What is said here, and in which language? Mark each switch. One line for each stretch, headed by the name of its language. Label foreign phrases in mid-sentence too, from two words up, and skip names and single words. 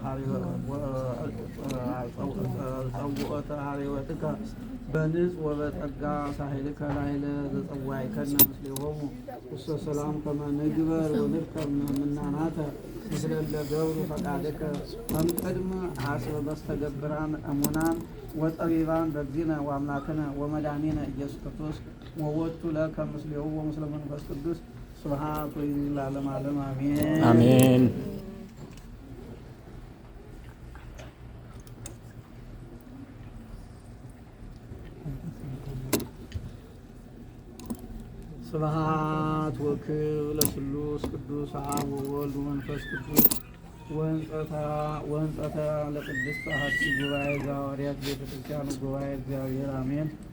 Geez: ኀሬወትከ በንጽ ወበጸጋ ሳህልከ ላዕለ ዘጸዋዕከነ ምስሌሆሙ ውስተ ሰላም ከመ ንግበር ወንርከብ ምናናተ ምስለ እለ ገብሩ ፈቃድከ እምቅድመ ሐስበ በስተገብራን እሙናን ወጠቢባን በግዚእነ ወአምላክነ ወመድኃኒነ ኢየሱስ ክርስቶስ ወወቱ ለከ ምስሌሁ ወምስለ መንፈስ ቅዱስ ስብሐት ለዓለመ ዓለም አሜን አሜን። ስብሐት ወክብር ለስሉስ ቅዱስ አብ ወወልድ ወመንፈስ ቅዱስ ወህንጸተ ለቅድስት ሀቲ ጉባኤ ዘሐዋርያት ቤተ ክርስቲያን ጉባኤ እግዚአብሔር አሜን።